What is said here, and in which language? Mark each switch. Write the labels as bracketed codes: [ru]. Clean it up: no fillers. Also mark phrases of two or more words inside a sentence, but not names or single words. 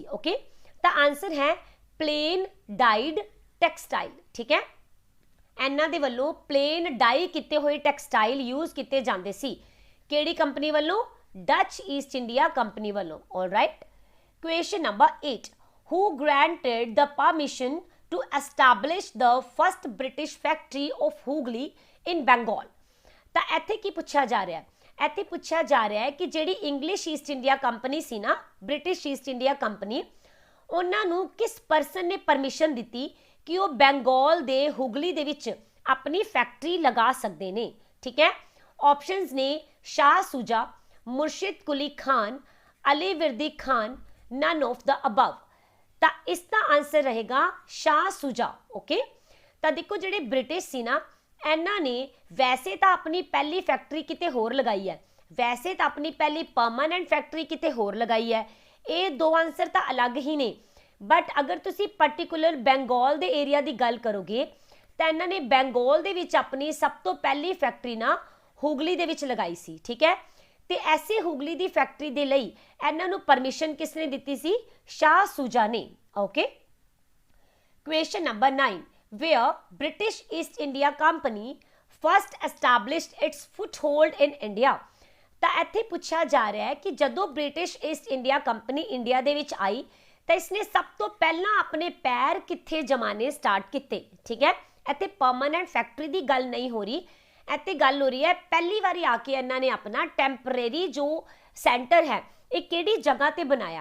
[en] ओके, [hi] तो आंसर है [en] plain dyed textile. [pa] ਠੀਕ ਹੈ, ਇਹਨਾਂ ਦੇ ਵੱਲੋਂ [en] plain dye [pa] ਕੀਤੇ ਹੋਏ [en] textile use [pa] ਕੀਤੇ ਜਾਂਦੇ ਸੀ। ਕਿਹੜੀ ਕੰਪਨੀ ਵੱਲੋਂ? ਡੱਚ ਈਸਟ ਇੰਡੀਆ ਕੰਪਨੀ ਵੱਲੋਂ। [en] alright, question number 8, who granted the permission to establish the first British factory of Hooghly in Bengal? [pa] ਤਾਂ ਇੱਥੇ ਕੀ ਪੁੱਛਿਆ ਜਾ ਰਿਹਾ ਹੈ? ਇੱਥੇ ਪੁੱਛਿਆ ਜਾ ਰਿਹਾ ਹੈ ਕਿ ਜਿਹੜੀ ਇੰਗਲਿਸ਼ ਈਸਟ ਇੰਡੀਆ ਕੰਪਨੀ ਸੀ ਨਾ, ਬ੍ਰਿਟਿਸ਼ ਈਸਟ ਇੰਡੀਆ ਕੰਪਨੀ, ਉਹਨਾਂ ਨੂੰ ਕਿਸ ਪਰਸਨ ਨੇ ਪਰਮਿਸ਼ਨ ਦਿੱਤੀ ਕਿ ਉਹ ਬੰਗਾਲ ਦੇ ਹੁਗਲੀ ਦੇ ਵਿੱਚ ਆਪਣੀ ਫੈਕਟਰੀ ਲਗਾ ਸਕਦੇ ਨੇ? ਠੀਕ ਹੈ, ਆਪਸ਼ਨਸ ਨੇ ਸ਼ਾਹ ਸੁਜਾ, ਮੁਰਸ਼ਿਦ ਕੁਲੀ ਖਾਨ, ਅਲੀ ਵਿਰਦੀ ਖਾਨ, [en] none of the above। [pa] ਤਾਂ ਇਸ ਦਾ ਆਨਸਰ ਰਹੇਗਾ ਸ਼ਾਹ ਸੁਜਾ। ਓਕੇ, ਤਾਂ ਦੇਖੋ ਜਿਹੜੇ ਬ੍ਰਿਟਿਸ਼ ਸੀ ਨਾ ਇਹਨਾਂ ਨੇ ਵੈਸੇ ਤਾਂ ਆਪਣੀ ਪਹਿਲੀ ਫੈਕਟਰੀ ਕਿਤੇ ਹੋਰ ਲਗਾਈ ਹੈ, ਵੈਸੇ ਤਾਂ ਆਪਣੀ ਪਹਿਲੀ [en] permanent factory [pa] ਕਿਤੇ ਹੋਰ ਲਗਾਈ ਹੈ। ਇਹ ਦੋ ਆਨਸਰ ਤਾਂ ਅਲੱਗ ਹੀ ਨੇ, ਬਟ ਅਗਰ ਤੁਸੀਂ ਪਾਰਟਿਕੂਲਰ ਬੰਗਾਲ ਦੇ ਏਰੀਆ ਦੀ ਗੱਲ ਕਰੋਗੇ ਤਾਂ ਇਹਨਾਂ ਨੇ ਬੰਗਾਲ ਦੇ ਵਿੱਚ ਆਪਣੀ ਸਭ ਤੋਂ ਪਹਿਲੀ ਫੈਕਟਰੀ ਨਾ ਹੁਗਲੀ ਦੇ ਵਿੱਚ ਲਗਾਈ ਸੀ, ਠੀਕ ਹੈ। ਤੇ ਐਸੇ ਹੁਗਲੀ ਦੀ ਫੈਕਟਰੀ ਦੇ ਲਈ ਇਹਨਾਂ ਨੂੰ ਪਰਮਿਸ਼ਨ ਕਿਸਨੇ ਦਿੱਤੀ ਸੀ? ਸ਼ਾਹ ਸੂਜਾ ਨੇ। ਓਕੇ, [en] question number [pa] 9, [en] where British East India Company first established its foothold in India। [pa] ਤਾਂ ਇੱਥੇ ਪੁੱਛਿਆ ਜਾ ਰਿਹਾ ਹੈ ਕਿ ਜਦੋਂ ਬ੍ਰਿਟਿਸ਼ ਈਸਟ ਇੰਡੀਆ ਕੰਪਨੀ ਇੰਡੀਆ ਦੇ ਵਿੱਚ ਆਈ ਤਾਂ ਇਸਨੇ ਸਭ ਤੋਂ ਪਹਿਲਾਂ ਆਪਣੇ ਪੈਰ ਕਿੱਥੇ ਜਮਾਣੇ ਸਟਾਰਟ ਕੀਤੇ, ਠੀਕ ਹੈ। ਇੱਥੇ [en] permanent factory [pa] ਦੀ ਗੱਲ ਨਹੀਂ ਹੋ ਰਹੀ, ਇੱਥੇ ਗੱਲ ਹੋ ਰਹੀ ਹੈ ਪਹਿਲੀ ਵਾਰੀ ਆ ਕੇ ਇਹਨਾਂ ਨੇ ਆਪਣਾ ਟੈਂਪਰੇਰੀ ਜੋ ਸੈਂਟਰ ਹੈ ਇਹ ਕਿਹੜੀ ਜਗ੍ਹਾ ਤੇ ਬਣਾਇਆ।